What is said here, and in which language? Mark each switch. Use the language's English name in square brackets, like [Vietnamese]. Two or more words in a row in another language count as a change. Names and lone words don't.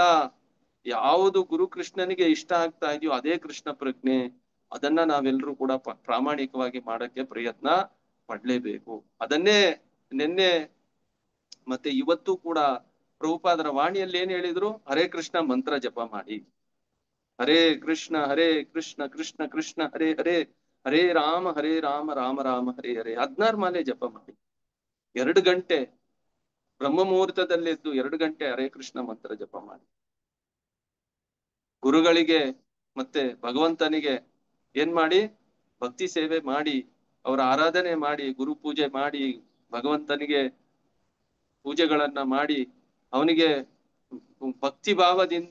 [Kannada] ಯಾವುದು ಗುರು ಕೃಷ್ಣನಿಗೆ ಇಷ್ಟ ಆಗ್ತಾ ಇದೆಯೋ ಅದೇ ಕೃಷ್ಣ ಪ್ರಜ್ಞೆ. ಅದನ್ನ ನಾವೆಲ್ಲರೂ ಕೂಡ ಪ್ರಾಮಾಣಿಕವಾಗಿ ಮಾಡಕ್ಕೆ ಪ್ರಯತ್ನ ಪಡ್ಲೇಬೇಕು. ಅದನ್ನೇ ನಿನ್ನೆ ಮತ್ತೆ ಇವತ್ತು ಕೂಡ ಪ್ರಭುಪಾದರ ವಾಣಿಯಲ್ಲಿ ಏನ್ ಹೇಳಿದ್ರು, ಹರೇ ಕೃಷ್ಣ ಮಂತ್ರ ಜಪ ಮಾಡಿ. ಹರೇ ಕೃಷ್ಣ ಕೃಷ್ಣ ಕೃಷ್ಣ ಹರೇ ಹರೇ, ಹರೇ ರಾಮ ರಾಮ ರಾಮ ಹರೇ ಹರೇ. 16 ಮಾಲೆ ಜಪ ಮಾಡಿ. 2 ಗಂಟೆ ಬ್ರಹ್ಮ ಮುಹೂರ್ತದಲ್ಲೆದ್ದು 2 ಗಂಟೆ ಹರೇ ಕೃಷ್ಣ ಮಂತ್ರ ಜಪ ಮಾಡಿ. ಗುರುಗಳಿಗೆ ಮತ್ತೆ ಭಗವಂತನಿಗೆ ಏನ್ ಮಾಡಿ, ಭಕ್ತಿ ಸೇವೆ ಮಾಡಿ, ಅವರ ಆರಾಧನೆ ಮಾಡಿ, ಗುರು ಪೂಜೆ ಮಾಡಿ, ಭಗವಂತನಿಗೆ ಪೂಜೆಗಳನ್ನ ಮಾಡಿ, ಅವನಿಗೆ ಭಕ್ತಿ ಭಾವದಿಂದ